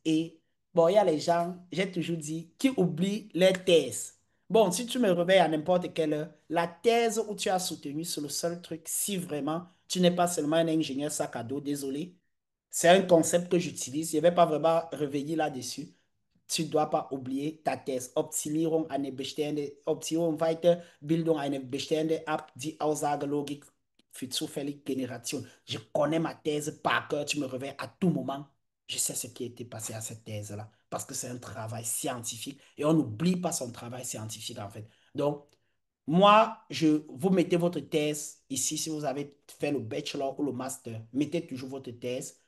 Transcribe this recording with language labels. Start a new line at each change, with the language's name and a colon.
French: Et bon, il y a les gens, j'ai toujours dit, qui oublient les thèses. Bon, si tu me réveilles à n'importe quelle heure, la thèse où tu as soutenu, c'est le seul truc, si vraiment tu n'es pas seulement un ingénieur sac à dos, désolé, c'est un concept que j'utilise, je ne vais pas vraiment réveiller là-dessus. Tu ne dois pas oublier ta thèse.
German: Optimierung eine bestehende, Optimierung Weiterbildung einer bestehenden App, die Aussagelogik für zufällige Generation.
French: Je connais ma thèse par cœur. Tu me réveilles à tout moment. Je sais ce qui a été passé à cette thèse-là. Parce que c'est un travail scientifique. Et on n'oublie pas son travail scientifique, en fait. Donc, moi, vous mettez votre thèse ici, si vous avez fait le bachelor ou le master, mettez toujours votre thèse.